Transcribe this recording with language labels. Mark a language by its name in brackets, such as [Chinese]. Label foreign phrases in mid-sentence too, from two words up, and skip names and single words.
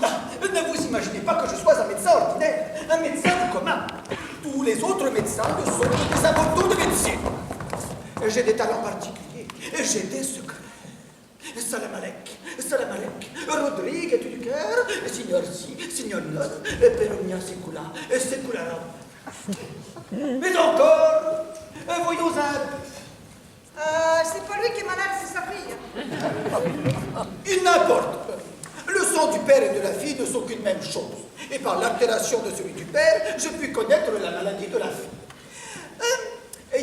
[French] Ne vous imaginez pas que je sois un médecin ordinaire, un médecin du commun. Tous les autres médecins ne sont que des amateurs de médecine. J'ai des talents particuliers, j'ai des secrets. [Arabic] Salam alek, [French] Rodrigue est du cœur, [Italian] signor si, signor non, [Latin] peromnia secula, secularum. [French] Mais encore, voyons un peu. C'est pas lui qui est malade, c'est sa fille. Il n'importe. Le sang du père et de la fille ne sont qu'une même chose. Et par l'altération de celui du père, je puis connaître la maladie de la fille.